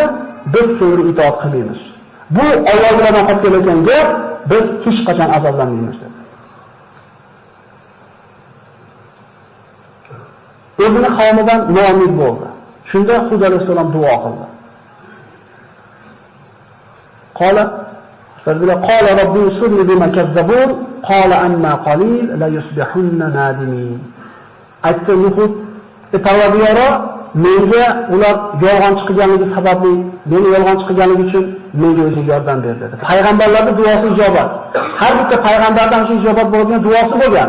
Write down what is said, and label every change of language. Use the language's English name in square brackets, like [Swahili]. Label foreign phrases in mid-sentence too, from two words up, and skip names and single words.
[Uzbek] Biz senga itoat qilmaymiz. Bu Allohdan qolib kelgan gap, biz hech qachon azoblanmaymiz" dedi. O'zini qavmidan noumid bo'ldi. Shunda Hud alayhisalom duo qildi. [Arabic] قال ربي انصرني بما كذبون قال عما قليل ليصبحن نادمين. [Uzbek] Aytdi Hud, Parvardigoro menga ular yolg'onchi qilganligi sababli, meni yolg'onchi qilganligi uchun menga o'zi yordam ber dedi. Payg'ambarlarning duosi ijobat. Har bitta payg'ambardan shu ijobat bo'lgan duosi bo'lgan.